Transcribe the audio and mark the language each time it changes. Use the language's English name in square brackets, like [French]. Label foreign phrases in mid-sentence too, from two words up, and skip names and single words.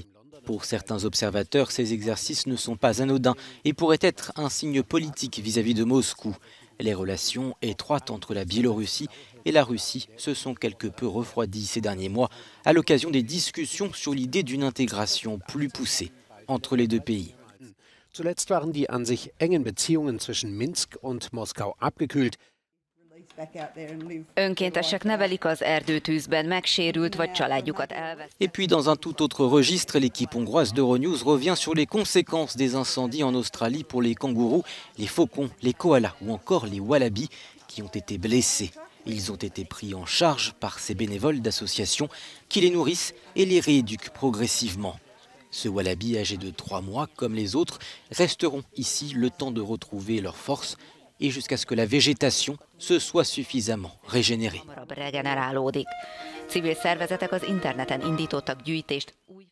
[French] Pour certains observateurs, ces exercices ne sont pas anodins et pourraient être un signe politique vis-à-vis de Moscou. Les relations étroites entre la Biélorussie et la Russie se sont quelque peu refroidies ces derniers mois à l'occasion des discussions sur l'idée d'une intégration plus poussée entre les deux pays. [German] Zuletzt waren die an sich engen Beziehungen zwischen Minsk und Moskau abgekühlt. [Hungarian] Önkéntesek nevelik az erdőtűzben megsérült vagy családjukat elvesztett. [French] Et puis dans un tout autre registre, l'équipe hongroise d'Euronews revient sur les conséquences des incendies en Australie pour les kangourous, les faucons, les koalas ou encore les wallabies qui ont été blessés. Ils ont été pris en charge par ces bénévoles d'associations qui les nourrissent et les rééduquent progressivement. Ce wallaby âgé de 3 mois, comme les autres, resteront ici le temps de retrouver leur force et jusqu'à ce que la végétation se soit suffisamment régénérée. [Hungarian] Civil szervezetek az interneten indítottak gyűjtést.